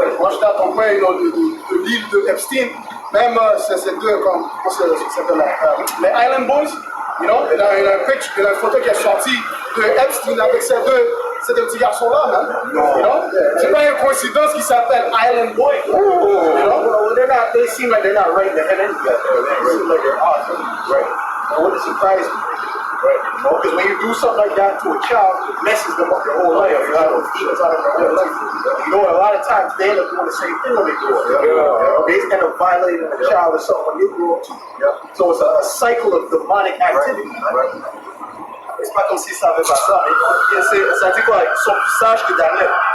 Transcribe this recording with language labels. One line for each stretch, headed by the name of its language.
French: Moi, j'étais à ton coin, de l'île de Epstein, même c'est deux, comment ça s'appelle, les Island Boys,
English: you know,
French: il y a une photo qui est sortie de Epstein avec ces c'est des petits garçons-là, man. C'est pas une coïncidence qu'ils s'appellent Island Boy.
English: Well, they seem like they're not right in the head anyway. They seem like they're awesome. Right. It wouldn't surprise me. Right. Because when you do something like that to a child, it messes them up their whole life. Demons out of their whole life. A lot of times they end up doing the same thing when they grow up. They end up violating a child or something when they grow up too. So it's a cycle of demonic activity.
French: C'est pas comme s'ils savaient pas ça, mais ça dit quoi? Ils sont plus sages que Daniel.